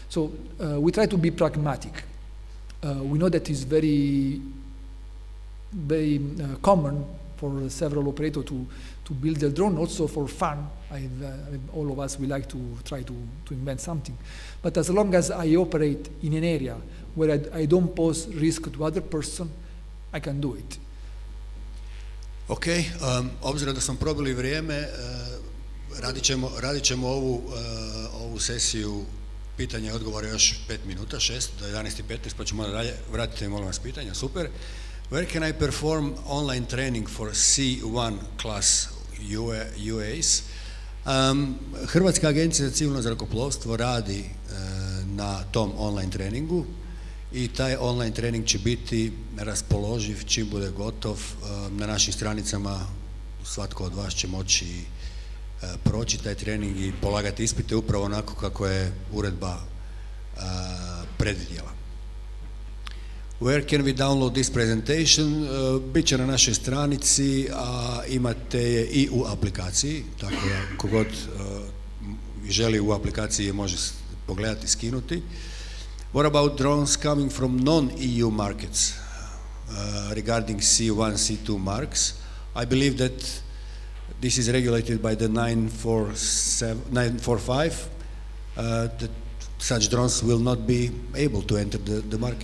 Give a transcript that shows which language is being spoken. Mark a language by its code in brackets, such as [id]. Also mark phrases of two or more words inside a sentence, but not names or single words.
[en] So we try to be pragmatic. we know that it's very common for several operators to build a drone also for fun. All of us, we like to try to invent something. But as long as I operate in an area where I don't pose risk to other person, I can do it. [hr] Ok, obzirom da smo probili vrijeme, radit ćemo ovu sesiju pitanja i odgovora još 5 minuta, 6 do 11:15, pa ćemo dalje. Vratite mi molim vas pitanja, super. [en] Where can I perform online training for C1 class UAS? [hr] Hrvatska agencija za civilno zrakoplovstvo radi na tom online treningu i taj online trening će biti raspoloživ čim bude gotov. Na našim stranicama svatko od vas će moći proći taj trening i polagati ispite upravo onako kako je uredba predvidjela. [en] Where can we download this presentation? [hr] Biće na našoj stranici, a imate je i u aplikaciji, tako da kogod želi u aplikaciji je može pogledati, skinuti. [en] What about drones coming from non-EU markets regarding C1, C2 marks? I believe that this is regulated by the 945, that such drones will not be able to enter the market.